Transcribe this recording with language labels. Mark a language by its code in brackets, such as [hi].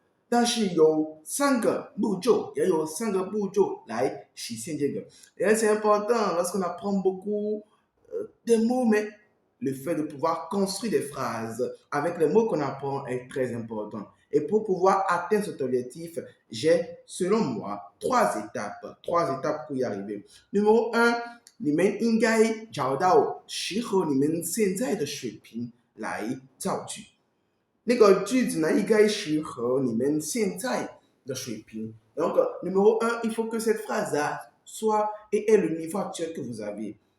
[zh] 我觉得呢，这个是非常重要的，但是有3个步骤，也有3个步骤来实现这个。 [fr] Et c'est important lorsqu'on apprend beaucoup des mots, mais le fait de pouvoir construire des phrases avec les mots qu'on apprend est très important. Et pour pouvoir atteindre cet objectif, j'ai, selon moi, 3 étapes. 3 étapes pour y arriver. Numéro 1, [zh] 你们应该找到适合你们现在的水平来造句。那个句子呢，应该适合你们现在的水平。 [fr] Donc, numéro 1, il faut que cette phrase-là soit et est le niveau actuel que vous avez.